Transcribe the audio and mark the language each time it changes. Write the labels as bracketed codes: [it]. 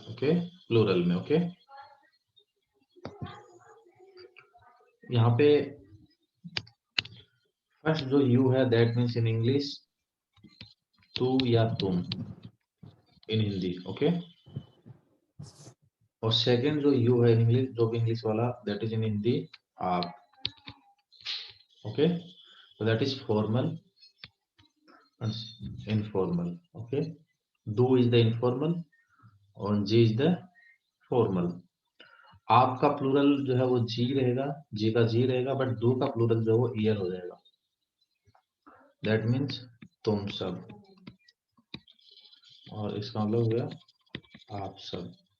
[hi] Okay, plural में. Okay, यहाँ पे फर्स्ट जो यू है दैट मीन्स इन इंग्लिश तू या तुम इन हिंदी. ओके, और सेकंड जो यू है इन इंग्लिश, जो भी इंग्लिश वाला, दैट इज इन हिंदी आप. [en] Okay, so that is formal and informal. Okay, do is the informal और ji is the formal. [hi] आपका प्लूरल जो है वो जी रहेगा, जी का जी रहेगा, बट दो का प्लूरल जो है वो ईयर हो जाएगा. दैट मीन्स तुम सब, और इसका मतलब हो गया आप सब.